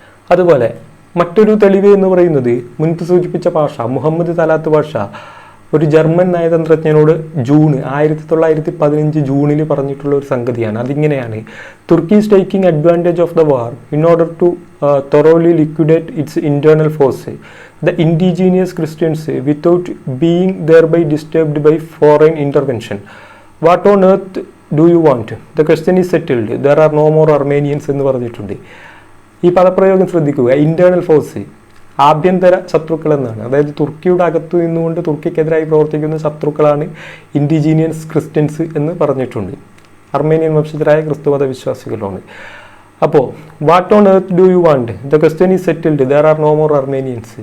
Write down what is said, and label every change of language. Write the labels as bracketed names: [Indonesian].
[Malayalam] അതുപോലെ മറ്റൊരു തെളിവ് എന്ന് പറയുന്നത് മുൻപ് സൂചിപ്പിച്ച ഭാഷ മുഹമ്മദ് തലാത്ത് ഭാഷ ഒരു ജർമ്മൻ നയതന്ത്രജ്ഞനോട് 1915 ജൂണിൽ പറഞ്ഞിട്ടുള്ള ഒരു സംഗതിയാണ്. അതിങ്ങനെയാണ്: [English] "Turkey is taking advantage of the war in order to thoroughly liquidate its internal force, the indigenous Christians, without being thereby disturbed by foreign intervention. What on earth do you want? The question is settled. There are no more Armenians" [Malayalam] എന്ന് പറഞ്ഞിട്ടുണ്ട്. ഈ പദപ്രയോഗം ശ്രദ്ധിക്കുക. Internal force, ആഭ്യന്തര ശത്രുക്കൾ എന്നാണ്. അതായത് തുർക്കിയുടെ അകത്തു നിന്നുകൊണ്ട് തുർക്കിക്കെതിരായി പ്രവർത്തിക്കുന്ന ശത്രുക്കളാണ് ഇൻഡിജീനിയസ് ക്രിസ്ത്യൻസ് എന്ന് പറഞ്ഞിട്ടുണ്ട്. അർമേനിയൻ വംശജരായ ക്രിസ്തുമത വിശ്വാസികളാണ്. അപ്പോൾ [English] What on earth do you want, the question is settled, there are no more Armenians.